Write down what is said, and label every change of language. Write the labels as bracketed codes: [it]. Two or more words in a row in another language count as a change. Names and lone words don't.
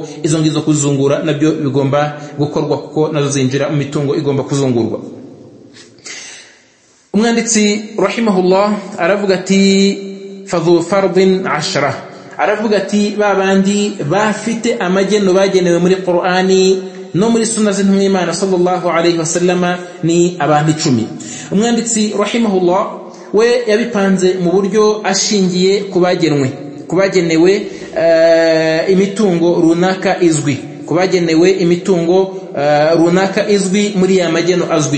[rw] Izo ngizo kuzungura nabyo bigomba gukorwa, kuko nazo zinjira mu mitungo igomba kuzungurwa. Umwanditsi rahimahullah aravuga ati [ar] فذوو فرض [rw] 10, aravuga ati babandi bafite amageno bagenewe muri Qur'ani no muri sunna z'intumwa y'Imana [ar] صلى الله عليه وسلم [rw] ni abantu 10. Umwanditsi rahimahullah we yabipanze mu buryo ashingiye kubagenewe imitungo runaka izwi, kubagenewe imitungo runaka izwi muri ya mageno azwi.